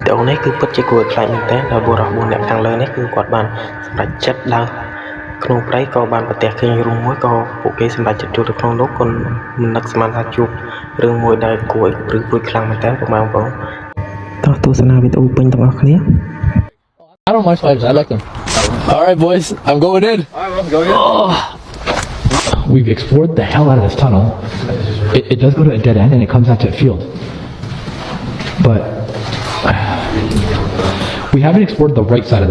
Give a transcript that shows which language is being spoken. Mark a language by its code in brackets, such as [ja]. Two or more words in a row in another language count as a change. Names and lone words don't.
[km] អូនេះគឺពិតជាគួរឲ្យខ្លាចមែនទែនដោយបុរស4នាក់ខាងលើនេះគឺគាត់បានសម្រេចចិត្តដើរក្នុងព្រៃក៏បានប្រទះឃើញរូងមួយក៏ពួកគេសម្រេចចិត្តចូលទៅក្នុងនោះក៏មិននឹកស្មានថាជួបរឿងមួយដែលគួរឲ្យព្រឺព្រួយខ្លាំងមែនទែនបងប្អូនតោះទស្សនាវីដេអូពេញទាំងអស់គ្នា [en] I don't mind spiders. I like them. All right, boys, I'm going in. Go in. We've explored the hell out of this tunnel. It does go to a dead end and it comes out to a field. But we haven't explored the right side of it.